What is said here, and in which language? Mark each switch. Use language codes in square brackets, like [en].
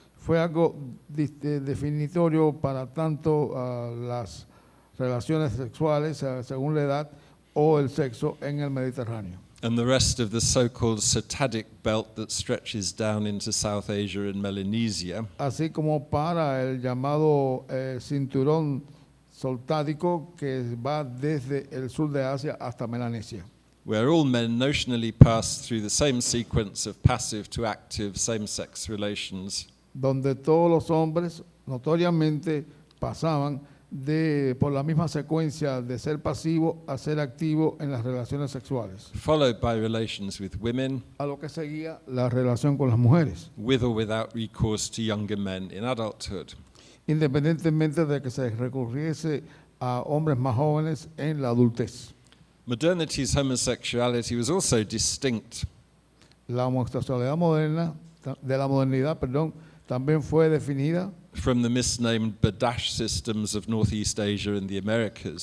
[es] Fue algo definitorio para tanto las relaciones sexuales según la edad o el sexo en el Mediterráneo. [en] and the rest of the so-called Sotadic belt that stretches down into South Asia and Melanesia, [es] Así como para el llamado cinturón soltádico que va desde el sur de Asia hasta Melanesia, [en] where all men notionally pass through the same sequence of passive to active same-sex relations, [es] donde todos los hombres notoriamente pasaban por la misma secuencia de ser pasivo a ser activo en las relaciones sexuales, [en] followed by relations with women, [es] a lo que seguía la relación con las mujeres, [en] with or without recourse to younger men in adulthood. [es] independientemente de que se recurriese a hombres más jóvenes en la adultez. [en] Modernity's homosexuality was also distinct [es] La homosexualidad moderna, de la modernidad, también fue definida [en] from the misnamed Badash systems of Northeast Asia and the Americas,